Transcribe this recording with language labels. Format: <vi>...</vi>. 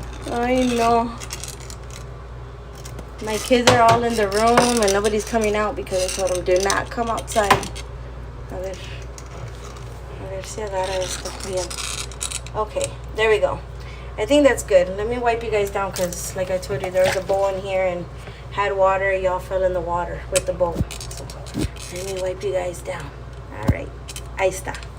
<en>I know. My kids are all in the room and nobody's coming out because I told them do not come outside.</en> <es>A ver si agarra esto bien.</es> <en>Okay, there we go. I think that's good. Let me wipe you guys down, because like I told you, there was a bowl in here and had water. Y'all fell in the water with the bowl. So let me wipe you guys down. All right.</en> <es>Ahí está.</es>